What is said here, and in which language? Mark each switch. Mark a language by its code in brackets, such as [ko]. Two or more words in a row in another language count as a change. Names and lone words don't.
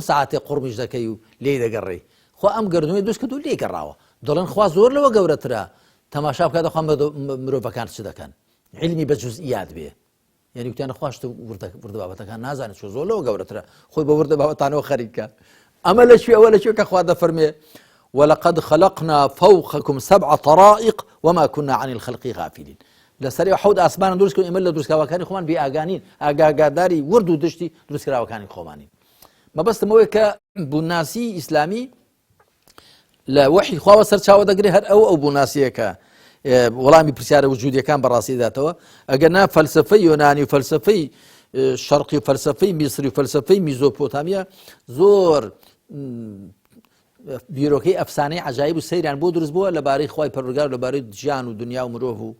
[ckb] ساعاتێ قوڕمیش دەکەی و لێ دەگەڕێی خوا ئەم گردونەی دروست کردو لێ گەڕاوە دەڵێن خوا زۆر لەوە گەورەترە تەماشا بکات دەخوام مرۆڤەکان چ دەکەن علمی بە جوزئیات بێ یعنی وتیانە خواشت وردە بابەتەکان نازانێت چۆ زۆر لەوە گەورەترە خۆی بە وردە بابەتانەوە خەریکە ئەمە لەکوێ ئەوە لەکوێ کە خوا دەفەرمێ [ar] ولقد خلقنا فوقكم 7 طرائق وما كنا عن الخلق غافلين [ckb] لەسەری حەوت ئاسمان دروست کردن ئێمە لە دروستکراوەکانی خۆمان بێ ئاگانین ئاگاداری ورد و دشتی دروستکراوەکانی خۆمانین مەبەستمەوەی کە بووناسی ئیسلامی لە وەحی خواوە سەرچاوە دەگرێت هەر ئەو بووناسیەکە وەڵامی پرسیارە وجودیەکان بەڕاستی داتەوە ئەگەر نا فەلسفەی یۆنانی و فەلسفەی شەرقی و فەلسفەی میسری و فەلسفەی میزۆپۆتامیا زۆر بیرۆکەی ئەفسانەی عەجایب و سەیران بۆ دروست بووە لەبارەی خوای پەروەردگار و لەبارەی ژیان و دنیا و مرۆڤ و